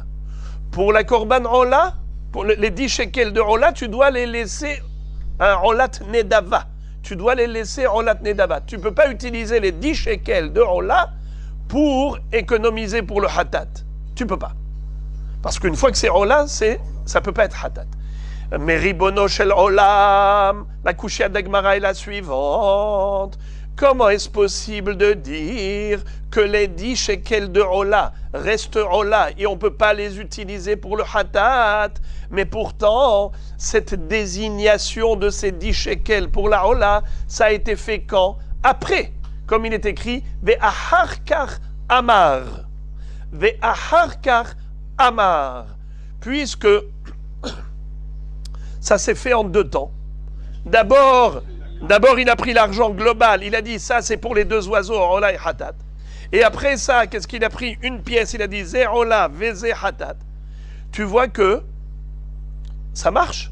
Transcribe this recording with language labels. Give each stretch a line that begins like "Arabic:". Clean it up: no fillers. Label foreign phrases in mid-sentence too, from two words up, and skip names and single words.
French: Pour la
Hebrew: קרבן עולה,
French: pour les 10 shekels de hola, tu dois les laisser un
Hebrew: עולת נדבה.
French: Tu dois les laisser
Hebrew: עולת נדבה.
French: Tu ne peux pas utiliser les 10 shekels de hola pour économiser pour le hatat. Tu ne peux pas. Parce qu'une fois que c'est hola, ça ne peut pas être hatat.
Hebrew: Mais רבונו של עולם,
French: la
Hebrew: קושיא דהגמרא
French: est la suivante. Comment est-ce possible de dire que les 10 shekels de hola restent hola et on ne peut pas les utiliser pour le hatat? Mais pourtant, cette désignation de ces 10 shekels pour la hola, ça a été fait quand? Après, comme il est écrit,
Hebrew: ואחר כך אמר. ואחר כך אמר.
French: Puisque ça s'est fait en 2 temps. D'abord, il a pris l'argent global. Il a dit, ça, c'est pour les 2 oiseaux, hola et hatat. Et après ça, qu'est-ce qu'il a pris? Une pièce. Il a dit,
Hebrew: זה עולה וזה חטאת.
French: Tu vois que ça marche.